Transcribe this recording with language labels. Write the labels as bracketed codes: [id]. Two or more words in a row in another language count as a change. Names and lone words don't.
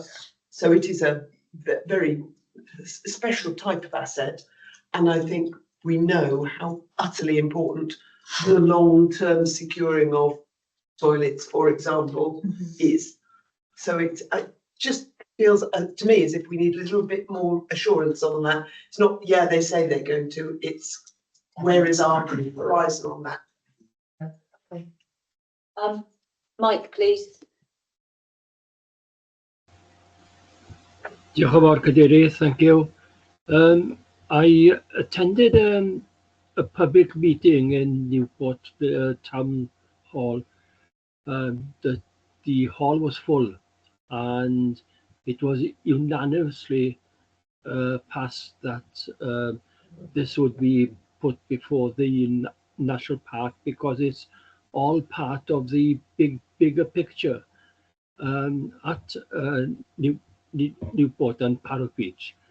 [en] So it is a very special type of asset, and I think we know how utterly important the long-term securing of toilets, for example, is. So it just feels to me as if we need a little bit more assurance on that. It's not, yeah, they say they're going to, it's where is our horizon on that? Okay. Mike, please. [cy] Diolch yn fawr, Cadeirydd, [en] thank you. I attended a public meeting in Newport Town Hall. The hall was full, and it was unanimously passed that this would be put before the National Park because it's all part of the bigger picture at Newport and Parrot Beach.